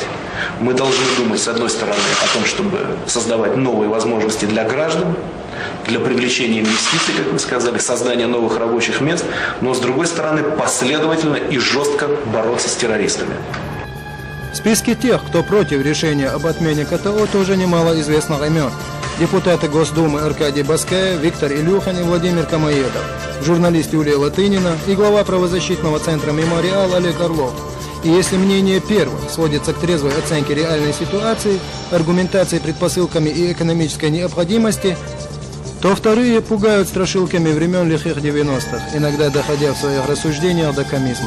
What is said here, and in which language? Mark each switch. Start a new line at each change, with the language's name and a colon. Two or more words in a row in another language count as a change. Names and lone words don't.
Russian: Мы должны думать, с одной стороны, о том, чтобы создавать новые возможности для граждан, для привлечения инвестиций, как вы сказали, создания новых рабочих мест, но, с другой стороны, последовательно и жестко бороться с террористами. В списке тех, кто против решения об отмене КТО, тоже немало известных имен. Депутаты Госдумы Аркадий Баскаев, Виктор Илюхин и Владимир Камоедов, журналист Юлия Латынина и глава правозащитного центра «Мемориал» Олег Орлов. И если мнение первых сводится к трезвой оценке реальной ситуации, аргументации, предпосылками и экономической необходимости, то вторые пугают страшилками времен лихих 90-х, иногда доходя в своих рассуждениях до комизма.